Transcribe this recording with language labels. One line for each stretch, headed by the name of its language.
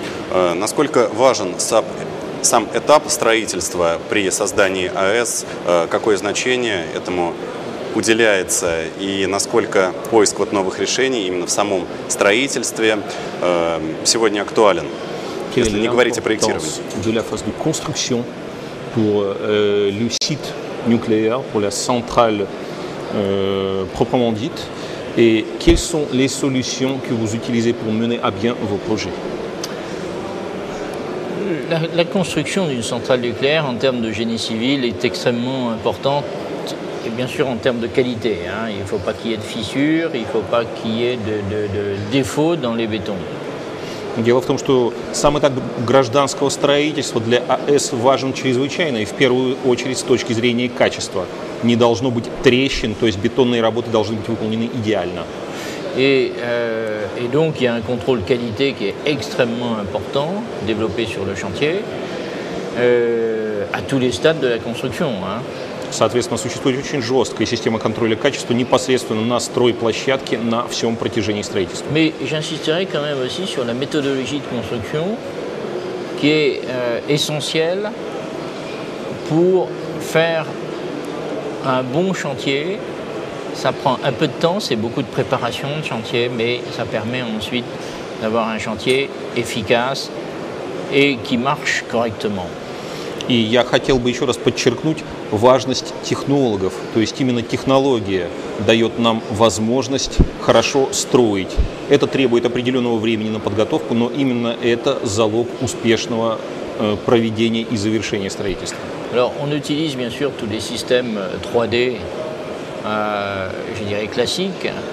Russian: Насколько важен сам этап строительства при создании АЭС, какое значение этому уделяется и насколько поиск новых решений именно в самом строительстве сегодня актуален, если не говорить о проектировании?
French: De la phase de construction pour le site nucléaire, pour la centrale proprement dite, et quelles sont les solutions que vous utilisez pour mener à bien vos projets? La construction d'une centrale nucléaire en termes de génie civil est extrêmement importante, et bien sûr en termes de qualité. Il ne faut pas qu'il y ait de fissures, il ne faut pas qu'il y ait de défauts dans les bétons.
Russian: Дело в том, что сам этап гражданского строительства для АЭС важен чрезвычайно, и в первую очередь с точки зрения качества. Не должно быть трещин, то есть бетонные работы должны быть выполнены идеально.
French: Et donc il y a un contrôle qualité qui est extrêmement important, développé sur le chantier, à tous les stades de la construction.
Russian: Соответственно, существует очень жесткая система контроля качества непосредственно на стройплощадке на всем протяжении строительства.
French: Mais j'insisterai quand même aussi sur la méthodologie de construction qui est essentielle pour faire un bon chantier. Ça prend un peu de temps, c'est beaucoup de préparation de chantier, mais ça permet ensuite d'avoir un chantier efficace et qui marche correctement.
Russian: И я хотел бы еще раз подчеркнуть важность технологов, то есть именно технология дает нам возможность хорошо строить. Это требует определенного времени на подготовку, но именно это залог успешного проведения и завершения строительства.
French: Alors on utilise bien sûr tous les systèmes 3D, je dirais classiques.